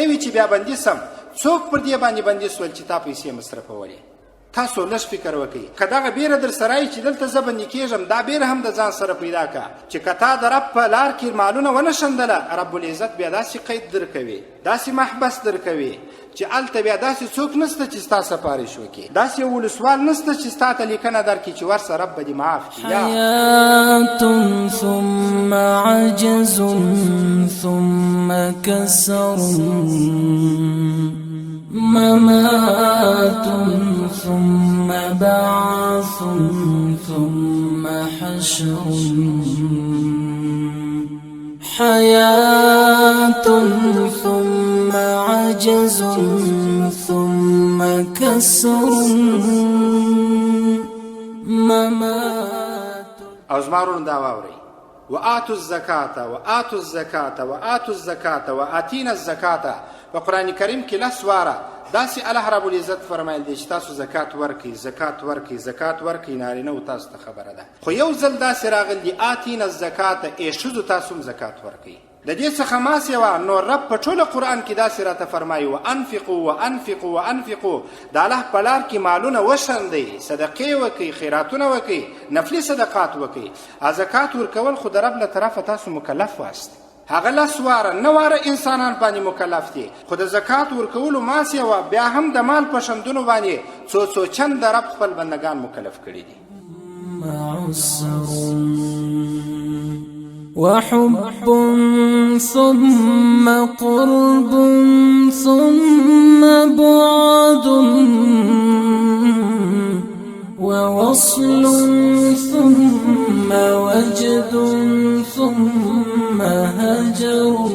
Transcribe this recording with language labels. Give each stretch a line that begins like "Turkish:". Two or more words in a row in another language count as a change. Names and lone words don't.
Pashto: وي چې بیا بندي سم څوک پر دې باندې بندي سول چې تا پیسې مصرفولې تاسو لږ فکر وکړئ که دغه بیره در سره یي چې دلته زه بندي کېږم دا بیره هم د ځان سره پیدا کړه چې که تا د رب په لار کې مالونه ونه شندله رب العزت بیا داسې قید درکوي داسې محبس درکوي چې هلته بیا داسې څوک نسته چې ستا سفارش وکړي داسې یو ولسوال نسته چې ستا ته لیکنه درکړي چې ورسه رب به دې معاف کړي
Arabic: حیات ثم عجز ثم کسر ممات ثم بعث ثم حشر حياة ثم عجز ثم كسر ممات
Pashto: او زما ورونو دا واورئ
Arabic: وآتوا الزکاة وآتوا الزکاة وآتوا الزکاة وآتینا الزکاة
Pashto: په قرآن کریم کې لس واره داسې الله رب العزت فرمایل دی چې تاسو زکات ورکئ زکات ورکئ زکات ورکئ نارینه و تاسو ته خبره ده خو یو ځل داسې راغلی دی
Arabic: آتینا الزکاة
Pashto: ای ښځو تاسو هم زکات ورکئ د دې څخه ما سوا نو رب په ټوله قرآن کې داسې راته فرمایي
Arabic: وانفقوا وانفقوا وانفقوا
Pashto: د الله په لار کې مالونه وشندئ صدقې وکئ خیراتونه وکئ نفلي صدقات وکئ زکات ورکول خو د رب له طرفه تاسو مکلف واست هغه لس واره نه واره انسانان باندې مکلف دي خو د زکات ورکولو ما سوا بیا هم د مال په شندونو باندې څو چند د رب خپل بندگان مکلف کړي دي
Arabic: وحب ثم قرب ثم بعد ووصل ثم وجد ثم هجر